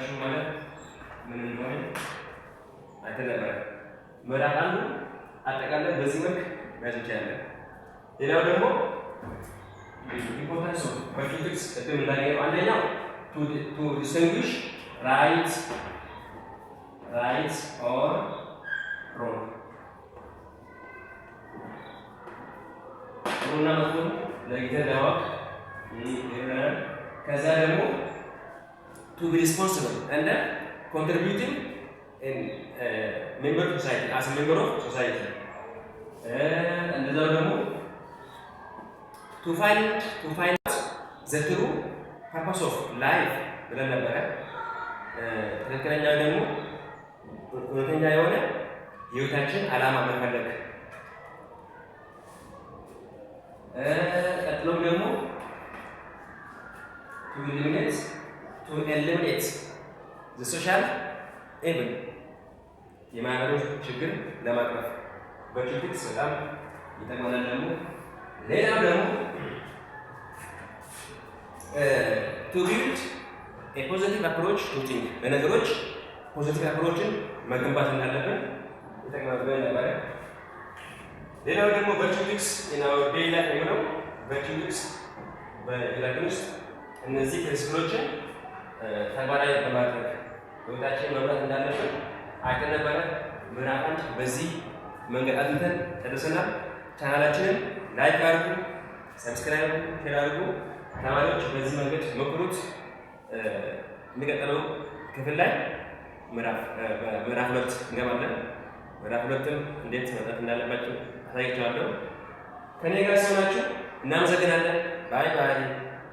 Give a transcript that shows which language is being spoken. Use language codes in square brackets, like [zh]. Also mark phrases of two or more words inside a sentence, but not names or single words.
[am] ማለት ምን እንደሆነ አይተን ነበረ። ምዕራፍ አንዱ አጠቃላይ በዚህ መልክ መያዝ እንችላለን። ሌላው ደግሞ [en] importance of virtue ethics [am] ቅድም እንዳገኘው አንደኛው [en] to distinguish right or wrong፣ [am] ጥሩና መጥፎን ለይተን ለማወቅ ከዛ ደግሞ [en] to be responsible and contributing in member society as a member of society [am] እንደዛው ደግሞ [en] to find the true purpose of life [am] ብለን ነበረ። ትክክለኛ ደግሞ እውነተኛ የሆነ የህይወታችን ዓላማ መፈለግ። ቀጥሎም ደግሞ [en] to eliminate the social evil [am] የማህበራዊ ችግር ለማቅረፍ በችግር በጣም ይጠቅመናል። ደግሞ ሌላው ደግሞ [en] to build a positive approach to things [am] ለነገሮች ፖዚቲቭ አፕሮችን መገንባት እንዳለብን ይጠቅመናል ነበር። ሌላው ደግሞ ቨርቹዊክስ [en] in our daily life [am] ነው። ቨርቹዊክስ በህይወታችን ውስጥ እነዚህ ፕሪንሲፕሎችን ተግባራዊ በማድረግ ህይወታችንን መምራት እንዳለብን አይተን ነበረ። ምዕራፍ 1 በዚህ መንገድ አጥንተን ጨርሰናል። ቻናላችንን ላይክ አድርጉ፣ ሰብስክራይብ፣ ሼር አድርጉ። ተማሪዎች በዚህ መንገድ ሞክሩት። የሚቀጥለው ክፍል ላይ ምዕራፍ 2 እንገባለን። ምዕራፍ 2ም እንዴት መጣት እንዳለባችሁ አሳያችኋለሁ። ከኔ ጋር ስለሆናችሁ እናመሰግናለን። [en] bye bye።